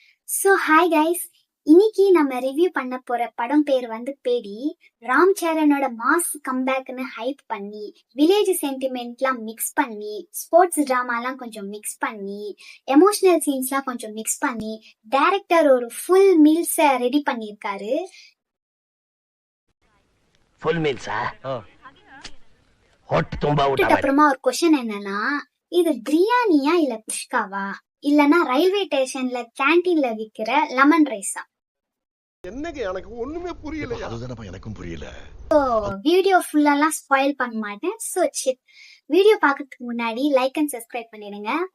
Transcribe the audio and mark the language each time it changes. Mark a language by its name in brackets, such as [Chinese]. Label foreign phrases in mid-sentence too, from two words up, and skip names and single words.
[Tamil] ஸோ [English] hi guys, [Tamil] இன்னைக்கு நம்ம ரிவ்யூ பண்ண போற படம் பேர் வந்து பேடி. ராம் சரணோட [English] mass comeback [Tamil] ஹைப் பண்ணி, [English] village sentiment [Tamil] மிக்ஸ் பண்ணி, [English] sports drama [Tamil] கொஞ்சம் மிக்ஸ் பண்ணி, [English] emotional scenes [Tamil] கொஞ்சம் மிக்ஸ் பண்ணி, டைரக்டர் ஒரு [English] full meals [Tamil] ரெடி பண்ணியிருக்காரு. [English] full meals [Kannada] ಹೊಟ್ಟೆ ತುಂಬಾ ಊಟ ಮಾಡಿ [Tamil] அப்புறமா ஒரு கொஸ்டின் என்னன்னா, இது பிரியாணியா இல்ல குஷ்காவா இல்லனா [English] railway station [Tamil] கேண்டீன்ல விக்கிற [English] lemon rice? [Tamil] என்னங்க எனக்கு ஒண்ணுமே புரியல. அதுதானப்பா எனக்கும் புரியல. வீடியோ ஃபுல்லாலாம் ஸ்பாயில் பண்ண மாட்டேன். ஸோ வீடியோ பார்க்கறதுக்கு முன்னாடி [English] like and subscribe [Tamil] பண்ணிடுங்க.